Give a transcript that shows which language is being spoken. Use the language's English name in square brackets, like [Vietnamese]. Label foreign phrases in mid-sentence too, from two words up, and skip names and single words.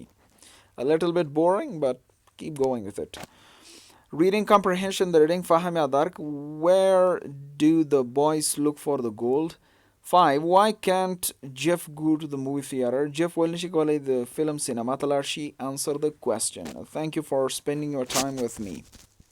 [English] A little bit boring, but keep going with it. Reading comprehension, the reading [Persian] فهم یا درک. [English] Where do the boys look for the gold? 5. Why can't Jeff go to the movie theater? [Pashto] Jeff ولې نشي کولی د فلم سینما ته لاړ شي? [English] Answer the question. Thank you for spending your time with me.